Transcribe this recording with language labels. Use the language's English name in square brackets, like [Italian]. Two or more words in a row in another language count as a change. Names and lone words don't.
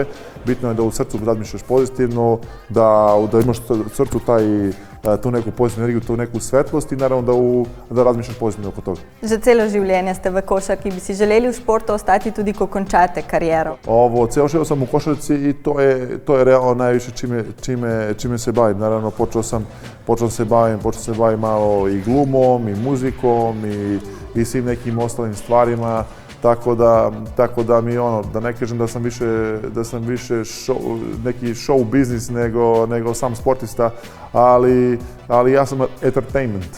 [Serbian] Bitno je da u srcu razmišljaš pozitivno, da imaš u srcu tu neku pozitivnu energiju, tu neku svetlost i naravno da razmišljaš pozitivno oko toga. [Slovenian] Že celo življenje ste v košarki, bi si želeli v športu ostati tudi, ko končate kariero? [Serbian] Ceo život sam u košarci i to je realno najviše čime se bavim. Naravno, počeo se bavim malo i glumom, i muzikom, i svim nekim ostalim stvarima. Tako da mi da ne kažem da sam više neki show biznis nego sam sportista, ali ja sam entertainment.